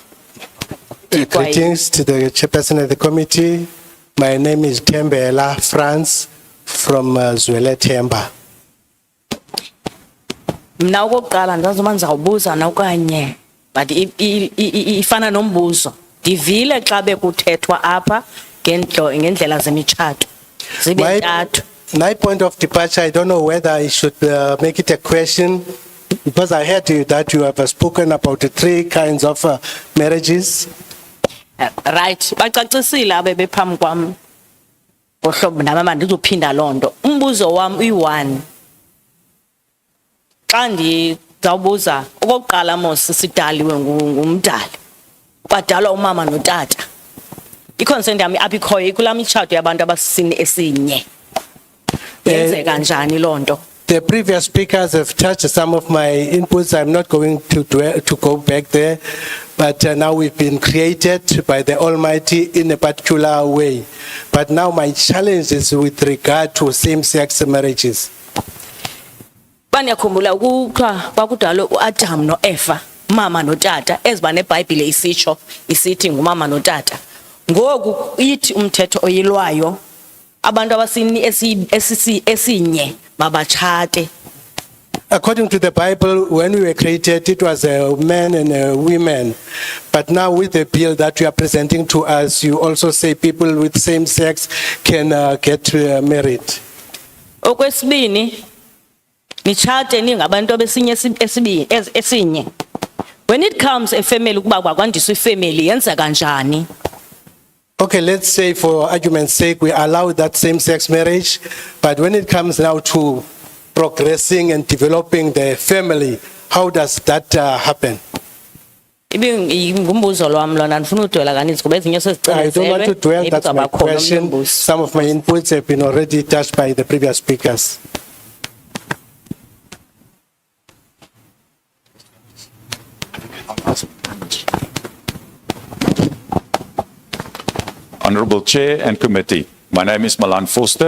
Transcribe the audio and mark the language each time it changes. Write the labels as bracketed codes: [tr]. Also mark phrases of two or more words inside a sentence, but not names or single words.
[en] Greetings to the chairperson of the committee. My name is Thembela France from Zwelethemba. [xh] Mna okokuqala ndazuma ndizawubuza na okanye, but ifana nombuzo. Ndivile xa bekuthethwa apha ngendlela zemitshato. Zibe ntathu. [en] My point of departure, I don't know whether I should make it a question Because I heard that you have spoken about the three kinds of marriages. Right, [xh] bacacisile abebe phambi kwam. Ngohlobo nami mandizophinda lonto. Umbuzo wami uyi1. Xa ndizawubuza okokuqala mos sidaliwe ngumdali. Kwadalwa umama notata. I-concern yami apha ikhoyo kulaa mitshato yabantu abasisini esinye. Yenzeka njani lonto? [en] The previous speakers have touched some of my inputs. I'm not going to go back there, but now we've been created by the Almighty in a particular way. But now my challenge is with regard to same-sex marriages. [xh] Baniyakhumbula ukuthiwa kwakudalwe uAdam noEva, mama notata, eziba neBhayibhile isitsho isithi ngumama notata. Ngoku ithi umthetho oyilwayo abantu abasini esinye mabatshate. [en] According to the Bible, when we were created, it was a man and a woman. But now with the bill that you are presenting to us, you also say people with same sex can get married. [xh] Okwesibini nitshate ningabantu abesinye esinye. [en] When it comes a family [xh] ukuba kwakwandiswa ifamily yenza kanjani? [en] Okay, let's say for argument's sake, we allow that same-sex marriage, but when it comes now to progressing and developing the family, how does that happen? [xh] Ngumbuzo lwami lona ndifuna udwela kaninzi kuba ezinye [en] I don't want to dwell, that's my question. Some of my inputs have been already touched by the previous speakers. Honorable Chair and Committee, my name is Milan Foster.